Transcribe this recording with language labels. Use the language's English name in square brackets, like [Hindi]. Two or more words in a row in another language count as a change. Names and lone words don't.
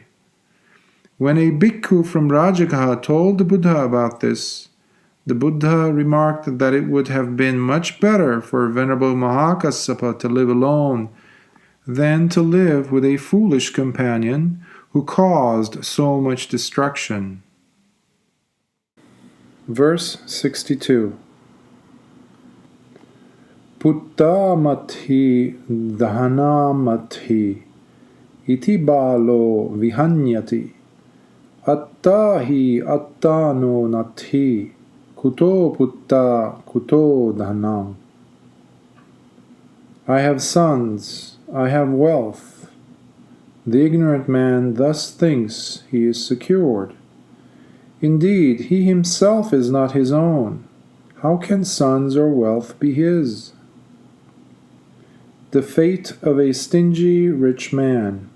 [English] When a bhikkhu from Rajagha told the Buddha about this, the Buddha remarked that it would have been much better for Venerable Mahakassapa to live alone than to live with a foolish companion who caused so much destruction. Verse 62. [Pali] Putta mathi dhana mathi iti bālo vihanyati attahi attano nathi kuto putta kuto dhanam. [English] I have sons, I have wealth. The ignorant man thus thinks he is secured. Indeed, he himself is not his own. How can sons or wealth be his? The fate of a stingy rich man.